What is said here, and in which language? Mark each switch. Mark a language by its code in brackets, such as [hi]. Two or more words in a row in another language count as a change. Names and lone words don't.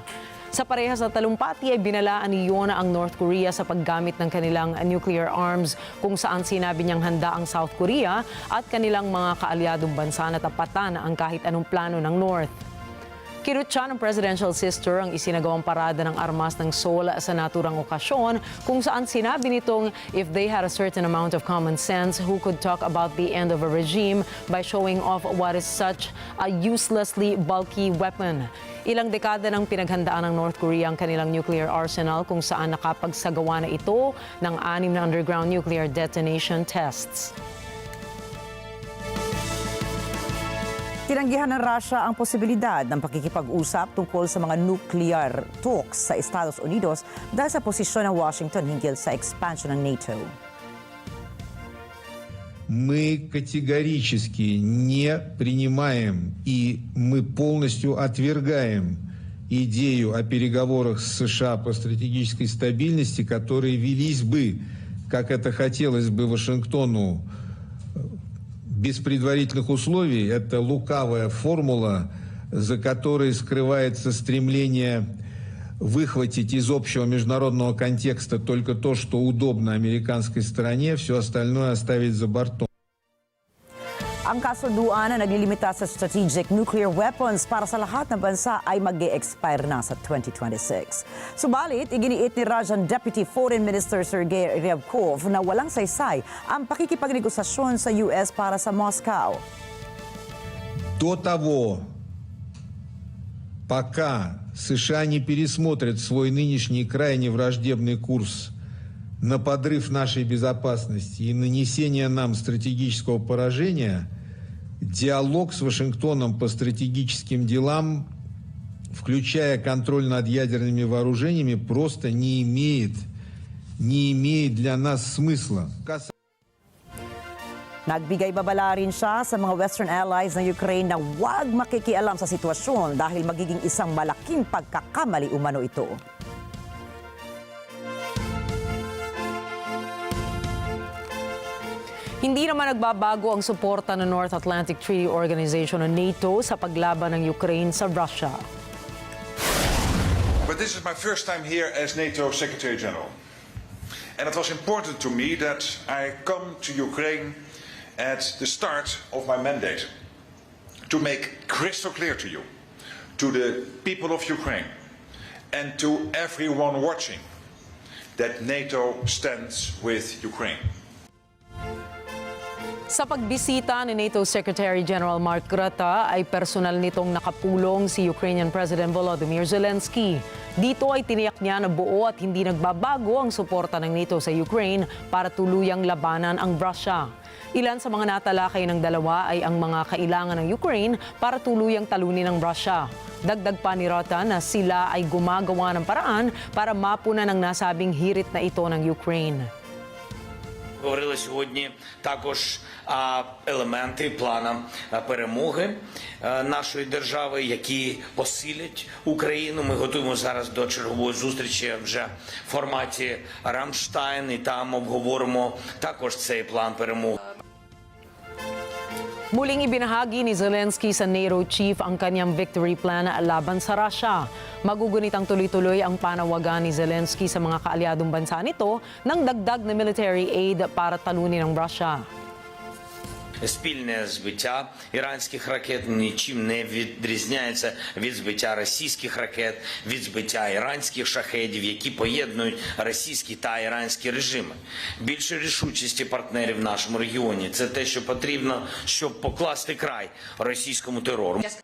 [tl] Sa parehas na talumpati ay binalaan ni Yoon ang North Korea sa paggamit ng kanilang [en] nuclear arms [tl] kung saan sinabi niyang handa ang South Korea at kanilang mga kaalyadong bansa na tapatan ang kahit anong plano ng North. Kinutya ng [en] presidential sister [tl] ang isinagawang parada ng armas ng Seoul sa naturang okasyon kung saan sinabi nitong [en] if they had a certain amount of common sense, who could talk about the end of a regime by showing off what is such a uselessly bulky weapon. [tl] Ilang dekada nang pinaghandaan ng North Korea ang kanilang [en] nuclear arsenal [tl] kung saan nakapagsagawa na ito ng 6 na [en] underground nuclear detonation tests. [tl] Tinanggihan ng Russia ang posibilidad ng pakikipag-usap tungkol sa mga [en] nuclear talks [tl] sa Estados Unidos dahil sa posisyon ng Washington hinggil sa expansion ng NATO. [ru] Мы категорически не принимаем и мы полностью отвергаем идею о переговорах с США по стратегической стабильности, которые велись бы, как это хотелось бы Вашингтону, без предварительных условий. Это лукавая формула, за которой скрывается стремление выхватить из общего международного контекста только то, что удобно американской стороне, все остальное оставить за бортом. [tl] Ang kasunduan na naglilimita sa [en] strategic nuclear weapons [tl] para sa lahat ng bansa ay mag-e-expire na sa 2026. Subalit, iginiit ni [en] Russian Deputy Foreign Minister [tl] Sergei Ryabkov na walang saysay ang pakikipagnegosasyon sa US para sa Moscow. [ru] До того, пока США не пересмотрят свой нынешний крайне враждебный курс на подрыв нашей безопасности и нанесение нам стратегического поражения, диалог с Вашингтоном по стратегическим делам, включая контроль над ядерными вооружениями, просто не имеет для нас смысла. [tl] Nagbigay babala rin siya sa mga [en] Western allies [tl] ng Ukraine na huwag makikialam sa sitwasyon dahil magiging isang malaking pagkakamali umano ito. Hindi naman nagbabago ang suporta ng North Atlantic Treaty Organization o NATO sa paglaban ng Ukraine sa Russia. [en] But this is my first time here as NATO Secretary General. And it was important to me that I come to Ukraine at the start of my mandate to make crystal clear to you, to the people of Ukraine, and to everyone watching that NATO stands with Ukraine. [tl] Sa pagbisita ni NATO [en] Secretary General [tl] Mark Rutte ay personal nitong nakapulong si [en] Ukrainian President [tl] Volodymyr Zelensky. Dito ay tiniyak niya na buo at hindi nagbabago ang suporta ng NATO sa Ukraine para tuluyang labanan ang Russia. Ilan sa mga natalakay ng dalawa ay ang mga kailangan ng Ukraine para tuluyang talunin ang Russia. Dagdag pa ni Rutte na sila ay gumagawa ng paraan para mapunan ang nasabing hirit na ito ng Ukraine. [uk] Говорили сьогодні також елементи плану перемоги нашої держави, які посилять Україну. Ми готуємо зараз до чергової зустрічі вже в форматі Рамштайн, і там обговоримо також цей план перемоги. [tl] Muling ibinahagi ni Zelensky sa NATO chief ang kanyang [en] victory plan [tl] laban sa Russia. Magugunit ang tuloy-tuloy ang panawagan ni Zelensky sa mga kaalyadong bansa nito ng dagdag na [en] military aid [tl] para talunin ang Russia. [uk] Спільне збиття іранських ракет нічим не відрізняється від збиття російських ракет, від збиття іранських шахедів, які поєднують російські та іранські режими. Більше рішучості партнерів в нашому регіоні – це те, що потрібно, щоб покласти край російському терору.